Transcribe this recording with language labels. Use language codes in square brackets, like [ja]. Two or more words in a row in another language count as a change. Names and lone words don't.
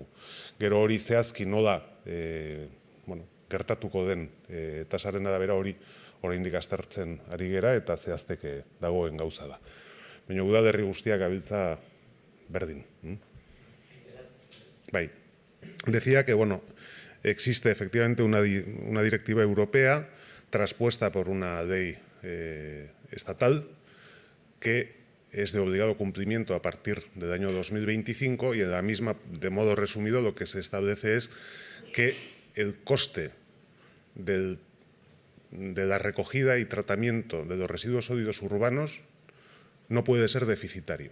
[eu] Gero hori zehazki nola gertatuko den tasaren arabera hori oraindik aztertzen ari gera eta zehazteke dagoen gauza da. Baina udalerri guztiak gabiltza berdin. Bai, [es] decía que, existe efectivamente una directiva europea traspuesta por una ley estatal que es de obligado cumplimiento a partir del año 2025 y en la misma, de modo resumido, lo que se establece es que el coste de la recogida y tratamiento de los residuos sólidos urbanos no puede ser deficitario.